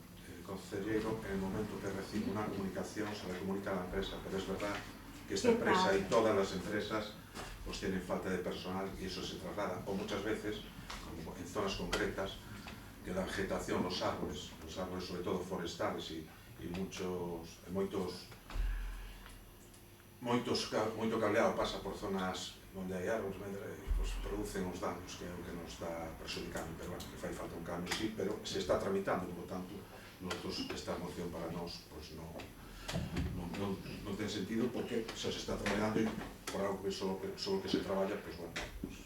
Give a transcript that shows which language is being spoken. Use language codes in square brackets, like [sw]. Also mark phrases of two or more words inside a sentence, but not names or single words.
[es] El consejero, en el momento que recibe una comunicación, se le comunica a la empresa, pero es verdad que esta empresa y todas las empresas pues tienen falta de personal y eso se traslada, o muchas veces, como en zonas concretas, que la vegetación, los árboles sobre todo forestales e [gl] moito cableado pasa por zonas onde hai árboles, pues, producen os danos que é o que nos está prexudicando, pero bueno, que fai falta un cambio, sí, pero se está tramitando, por tanto, nosotros esta moción para nós pues, non ten sentido porque se está traballando e por algo que solo que se traballa, pues bueno. Pues...